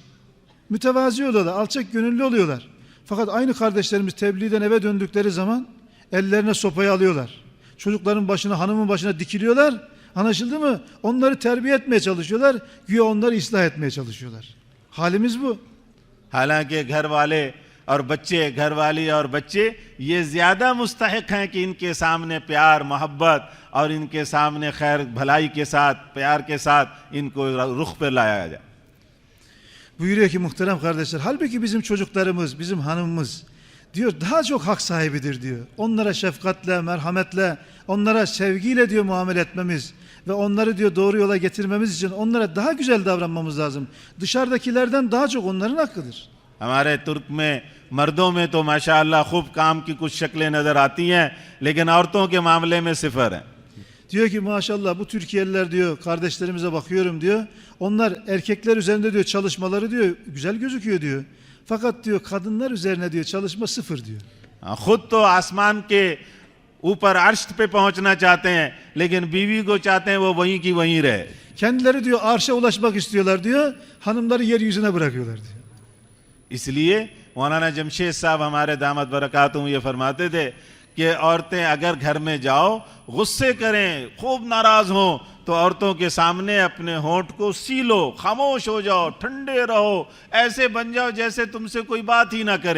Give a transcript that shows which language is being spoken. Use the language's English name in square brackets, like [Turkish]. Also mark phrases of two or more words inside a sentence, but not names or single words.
[Turkish] Mütevazi oluyorlar, alçak gönüllü oluyorlar. Fakat aynı kardeşlerimiz tebliğden eve döndükleri zaman ellerine sopayı alıyorlar. Çocukların başına, hanımın başına dikiliyorlar. Anlaşıldı mı? Onları terbiye etmeye çalışıyorlar. Güya onları ıslah etmeye çalışıyorlar. Halimiz bu. [Urdu] حالانکہ گھر والے اور بچے، گھر والی اور بچے یہ زیادہ مستحق ہیں کہ ان کے سامنے پیار، محبت اور ان کے سامنے خیر بھلائی کے ساتھ، پیار کے ساتھ ان کو رخ پہ لایا جائے. [Turkish] Buyuruyor ki muhterem kardeşler, halbuki bizim çocuklarımız, bizim hanımımız diyor daha çok hak sahibidir diyor. Onlara şefkatle, merhametle, onlara sevgiyle diyor muamele etmemiz ve onları diyor doğru yola getirmemiz için onlara daha güzel davranmamız lazım. Dışarıdakilerden daha çok onların hakkıdır. [Urdu] ہمارے ترک میں مردوں میں تو ماشاءاللہ خوب کام کی کچھ شکلیں نظر آتی ہیں، لیکن عورتوں کے معاملے میں صفر ہے. [Turkish] Diyor ki maşallah bu Türkiye'liler diyor kardeşlerimize bakıyorum diyor. Onlar erkekler üzerinde diyor çalışmaları diyor güzel gözüküyor diyor. Fakat diyor kadınlar üzerine diyor çalışma sıfır diyor. [Urdu] خود تو آسمان کے اوپر عرش پہ پہنچنا چاہتے ہیں، لیکن بیوی کو چاہتے ہیں وہ وہیں کی وہیں رہے. [Turkish] Kendileri diyor arşa ulaşmak istiyorlar diyor. Hanımları yeryüzüne bırakıyorlar diyor. [Urdu] اس لیے مولانا جمشید صاحب ہمارے [Arabic] دامت برکاتہم [Urdu] یہ فرماتے تھے کہ عورتیں اگر گھر میں جاؤ غصے کریں، خوب ناراض ہوں، تو عورتوں کے سامنے اپنے ہونٹ کو سی لو، خاموش ہو جاؤ، ٹھنڈے رہو، ایسے بن جاؤ جیسے تم سے کوئی بات ہی نہ کرے.